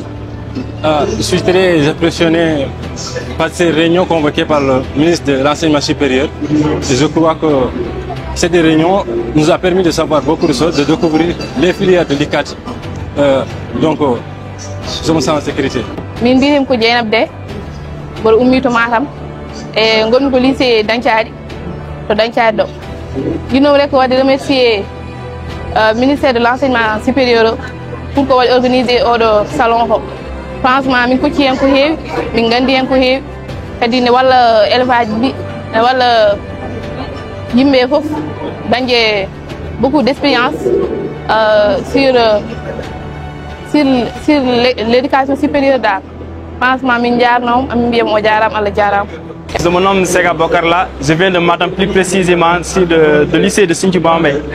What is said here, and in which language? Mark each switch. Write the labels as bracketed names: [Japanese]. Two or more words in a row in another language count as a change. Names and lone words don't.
[French] Je suis très impressionné par ces réunions convoquées par le ministre de l'Enseignement supérieur. Et je crois que cette réunion nous a permis de savoir beaucoup de choses, de découvrir les filières de l'ICAT. Donc, je me sens en sécurité. [Fula] Bol ummi to Matam e gonmi ko lycée Dancadi to Dancadi do dino rek wadi [French] remercier ministère de l'enseignement supérieur pour [Fula] ko wadi organiser odo salon ko franchement min ko ci en ko heewi min gandi en ko heewi kadi ne walla élevage bi ne walla yimbe fof dañje [French] beaucoup d'expérience sur l'éducation supérieure d'art. Je me nomme Sega Bokarla, je viens de Matam, plus précisément de lycée de Sinthiou-Bambey.